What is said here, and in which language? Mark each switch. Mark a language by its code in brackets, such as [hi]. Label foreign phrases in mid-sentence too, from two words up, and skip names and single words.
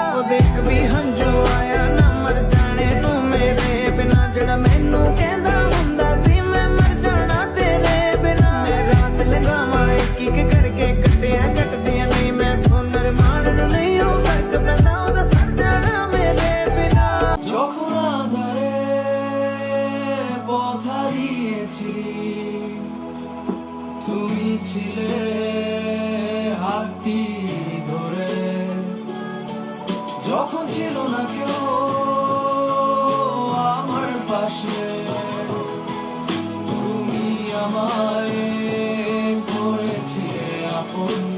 [pa] ਉਹਦੇ ਇੱਕ ਵੀ ਹੰਝੂ ਆਇਆ ਨਾ ਮਰ ਜਾਣੇ ਨੂੰ ਮੇਰੇ ਬਿਨਾ। ਜਿਹੜਾ ਮੈਨੂੰ ਕਹਿੰਦਾ ਹੁੰਦਾ ਸੀ ਮੈਂ ਮਰ ਜਾਣਾ ਤੇਰੇ ਬਿਨਾ। ਮੈਂ ਰਾਤ ਲੰਘਾਵਾਂ ਇੱਕ ਇੱਕ ਕਰਕੇ ਕੱਟਿਆ ਕੱਟਦੀਆਂ ਨਹੀਂ ਮੈਥੋਂ ਨਿਰਮਾਣ ਨੂੰ ਨਹੀਂ ਉਹ ਫਰਕ ਪੈਂਦਾ ਉਹਦਾ ਸਰ ਜਾਣਾ ਮੇਰੇ বিনা। [bn] যখন আধারে পথ হারিয়েছি তুমি ছিলে হাতটি ধরে। যখন ছিল না কেউ আমার পাশে তুমি আমায় করেছিলে আপন।